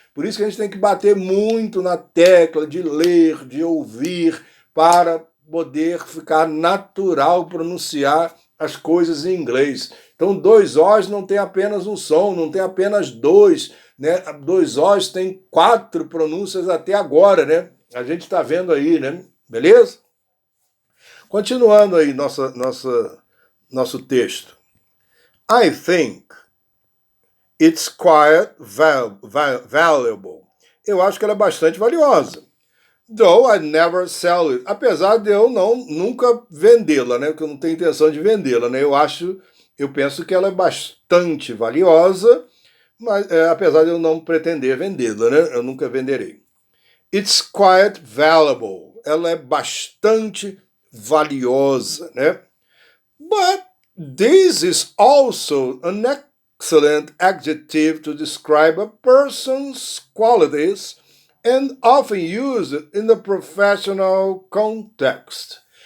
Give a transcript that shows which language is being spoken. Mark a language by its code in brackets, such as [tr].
[pt] Por isso que a gente tem que bater muito na tecla de ler, de ouvir, para poder ficar natural pronunciar as coisas em inglês. Então, dois Os não tem apenas um som, não tem apenas dois, né? Dois Os tem 4 pronúncias até agora, né? A gente está vendo aí, né? Beleza? Continuando aí nosso texto. [en] I think it's quite valuable. [pt] Eu acho que ela é bastante valiosa. [en] Though I never sell it. [pt] Apesar de eu nunca vendê-la, né? Porque eu não tenho intenção de vendê-la, né? Eu penso que ela é bastante valiosa, mas apesar de eu não pretender vendê-la, né? Eu nunca venderei. [en] It's quite valuable. [pt] Ela é bastante valiosa, né? [en] But this is also an excellent adjective to describe a person's qualities and often used in the professional context.